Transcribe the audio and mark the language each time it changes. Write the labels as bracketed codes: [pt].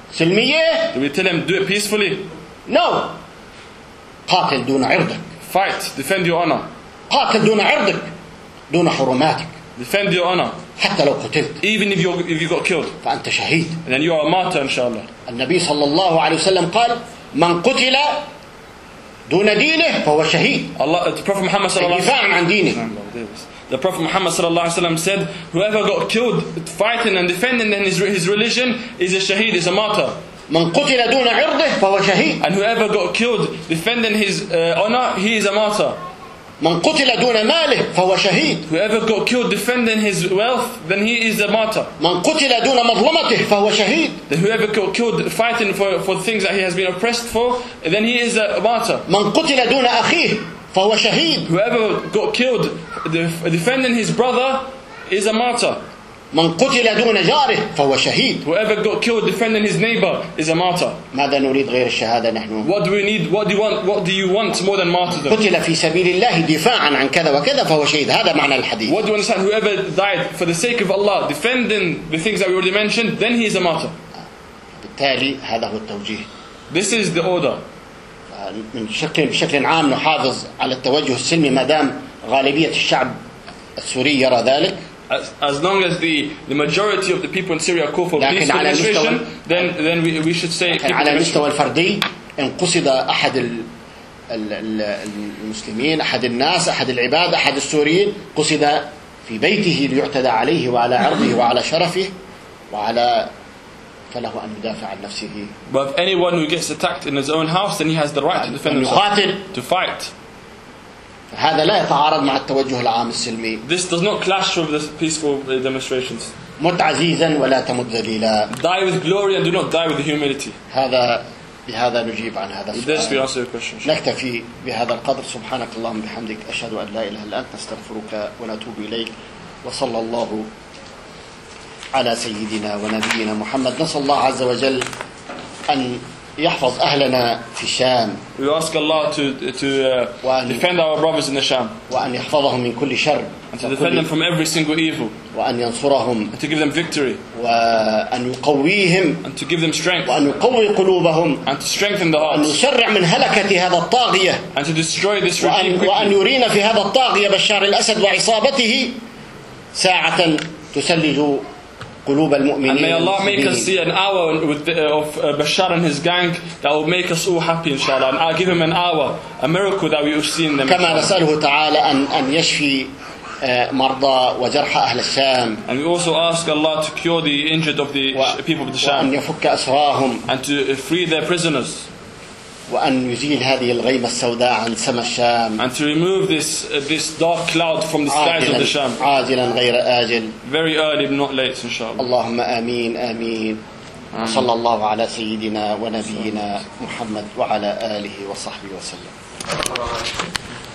[ar] سلمية. [en] Do we tell him do it peacefully? [ar] No. قاتل دون عرضك. [en] Fight. Defend your honor. [ar] قاتل دون عرضك. دون حرماتك. [en] Defend your honor. [ar] حتى لو قتلت. [en] Even if you got killed. [ar] فأنت شهيد. [en] And then you are a martyr, inshallah. [ar] النبي صلى الله عليه وسلم قال من قتل دون دينه فهو شهيد. [en] Allah, the Prophet Muhammad [ar] صلى الله عليه وسلم. الدفاع عن دينه. [en] The Prophet Muhammad [ar] صلى الله عليه وسلم [en] said, whoever got killed fighting and defending his religion is a shaheed, is a martyr. [ar] من قتل دون عرضه فهو شهيد. [en] And whoever got killed defending his honor, he is a martyr. [ar] من قتل دون ماله فهو شهيد. [en] Whoever got killed defending his wealth, then he is a martyr. [ar] من قتل دون مظلمته فهو شهيد. [en] Then whoever got killed fighting for things that he has been oppressed for, then he is a martyr. [ar] من قتل دون أخيه فهو شهيد. [en] Whoever got killed defending his brother is a martyr. [ar] من قتل دون جاره فهو شهيد. [en] Whoever got killed defending his neighbor is a martyr. [ar] ماذا نريد غير الشهادة نحن؟ [en] What do we need? What do you want? What do you want more than martyrdom? [ar] قتل في سبيل الله دفاعا عن كذا وكذا فهو شهيد. هذا معنى الحديث. [en] What do you understand? Whoever died for the sake of Allah, defending the things that we already mentioned, then he is a martyr. [ar] بالتالي هذا هو التوجيه. [en] This is the order. [ar] من بشكل عام نحافظ على التوجه السلمي ما دام غالبية الشعب السوري يرى ذلك. [en] As long as the majority of the people in Syria call for peace demonstration, then we should say. على مستوى الفردي إن قصد أحد المسلمين أحد الناس أحد العباد أحد السوريين قصد في بيته ليعتدى عليه وعلى عرضه وعلى شرفه وعلى فله أن يدافع عن نفسه. But if anyone who gets attacked in his own house, then he has the right to defend himself. To fight. [ar] هذا لا يتعارض مع التوجه العام السلمي. [en] This does not clash with the peaceful demonstrations. [ar] مت عزيزا ولا تمت ذليلا. [en] Die with glory and do not die with humility. [ar] هذا بهذا نجيب عن هذا السؤال. [en] This we answer your question. [ar] نكتفي بهذا القدر. سبحانك اللهم بحمدك، أشهد أن لا إله إلا أنت، نستغفرك ونتوب إليك، وصلى الله على سيدنا ونبينا محمد. نسأل الله عز وجل أن يحفظ أهلنا في الشام. [en] We ask Allah to defend our brothers in the Sham. [ar] وأن يحفظهم من كل شر. [en] And to defend them from every single evil. [ar] وأن ينصرهم. [en] And to give them victory. [ar] وأن يقويهم. [en] And to give them strength. [ar] وأن يقوي قلوبهم. [en] And to strengthen the hearts. [ar] وأن يسرع من هلكة هذا الطاغية. [en] And to destroy this regime quickly. [ar] وأن يرينا في هذا الطاغية بشار الأسد وعصابته ساعة تسلج قلوب المؤمنين. [en] And may Allah make us see an hour of Bashar and his gang that will make us all happy, inshallah. And I'll give him an hour, a miracle that we have seen them. [ar] كما نسأله تعالى أن يشفي مرضى وجرح أهل الشام. [en] And we also ask Allah to cure the injured of the people of the Sham. [ar] وأن يفك أسراهم. [en] And to free their prisoners. [ar] وأن يزيل هذه الغيمة السوداء عن سما الشام. [en] And to remove this dark cloud from the skies of the Sham. [ar] عاجلا غير آجل. [en] Very early, not late, inshallah. [ar] اللهم آمين آمين. صلى الله على سيدنا ونبينا محمد وعلى آله وصحبه وسلم.